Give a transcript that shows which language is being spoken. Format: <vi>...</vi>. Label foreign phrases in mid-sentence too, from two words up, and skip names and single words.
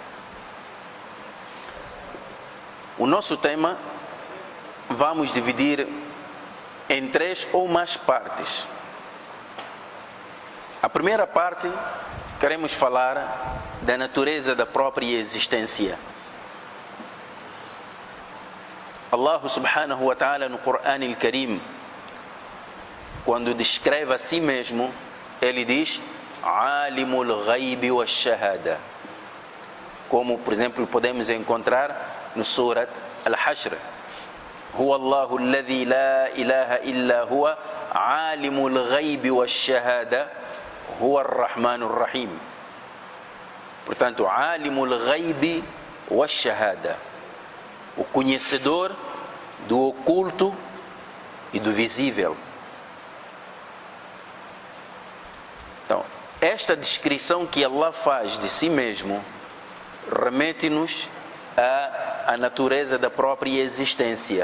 <pt>O nosso tema vamos dividir em 3 ou mais partes. A primeira parte, queremos falar da natureza da própria existência. Allah</pt> <ar>سبحانه وتعالى</ar> <pt>no Corão al-Karim, quando descreve a si mesmo, ele diz</pt> <ar>عالم الغيب والشهادة,</ar> <pt>como por exemplo podemos encontrar no Surat Al-Hashr.</pt> <ar>هو الله الذي لا إله إلا هو عالم الغيب والشهادة هو الرحمن الرحيم. Portanto, عالم الغيب والشهادة,</ar> <pt>o conhecedor do oculto e do visível. Então, esta descrição que Allah faz de si mesmo remete-nos à natureza da própria existência.</pt>